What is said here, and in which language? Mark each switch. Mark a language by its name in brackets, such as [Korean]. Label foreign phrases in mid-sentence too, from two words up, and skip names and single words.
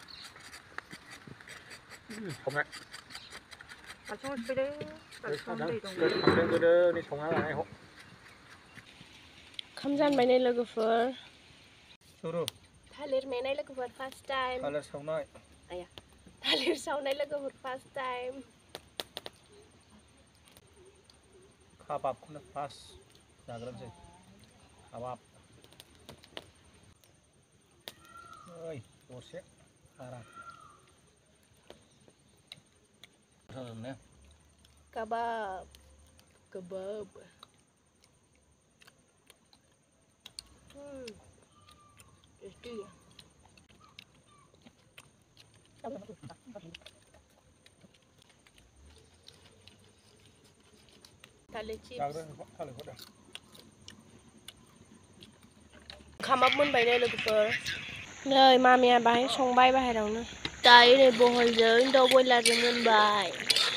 [Bodo] ओंखाम जानबाय नै लोगोफोर थालिर मेनाय लोगोफोर [English] first time [Bodo] थालिर सावनाय लोगोफोर [English] first time [Bodo] काबाबखौनो फार्स्ट जाग्रोनोसै काबाब ओइ दरसे आराम [English] Kebab. Kebab. Tasty. Tarik chips. [Bodo] Kebab मोनबाय नै लोगोफोर नै मामिया बाहाय संबाय बाहेरावनो दायो नै बहलजों दाउ बयलारजों मोनबाय